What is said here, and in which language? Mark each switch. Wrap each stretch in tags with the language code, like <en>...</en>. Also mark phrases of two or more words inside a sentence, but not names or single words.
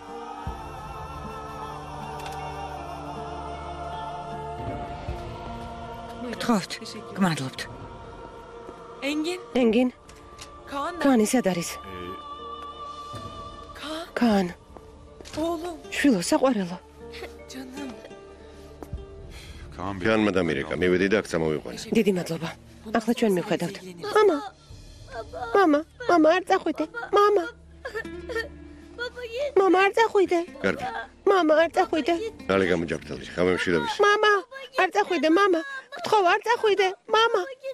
<ka>გთხოვთ, გმადლობთ. ენგინ, კანი სად არის? კან. შვილო, საყვარელო.</ka> <tr>Kaan Bey.</tr> <ka>Kaanმა დამირეკა, მივედი და აქ წამოვიყვანე. დიდი მადლობა. ახლა ჩვენ მივხედავთ. მამა, არ წახვიდე. მამა, არ წახვიდე. კარგი. მამა, არ წახვიდე. ნალე გამოჯაგრდალში, ხამემშვიდობის. მამა, არ წახვიდე, მამა. გთხოვ, არ წახვიდე. მამა.</ka>